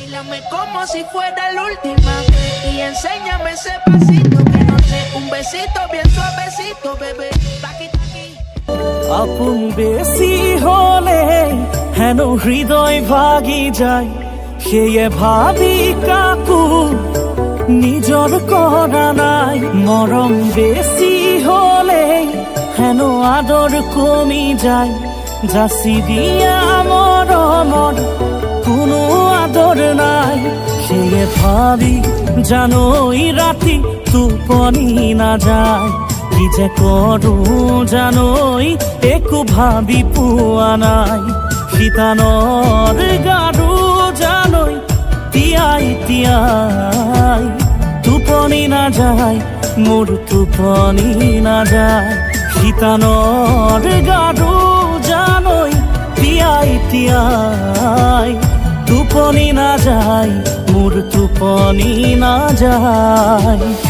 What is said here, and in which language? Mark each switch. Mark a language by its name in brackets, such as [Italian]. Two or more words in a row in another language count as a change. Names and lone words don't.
[Spanish] Bésame como si fuera la última vez y enséñame ese pasito que no sé, un besito bien suavecito, bebé. Taqui, taqui. [Assamese] আপন বেশি হলে হেন হৃদয় ভাগি যায় সেয়ে ভাবি কাকু নিজর করা নাই মরম বেশি হলে হেন আদর কমি যায় যাচি দিয়া মরমর কোনো আদর নাই সেয়ে ভাবি জানোই রাতি টোপনি না যায় কি যে করো জানোই একো ভাবি পোৱা নাই শীতানৰ গাৰু জানোই তিয়াই তিয়াই টোপনি না যায় মোর টোপনি না যায় শীতানৰ গাৰু জানোই তিয়াই তিয়াই টোপনি না যায় মোর টোপনি না যায়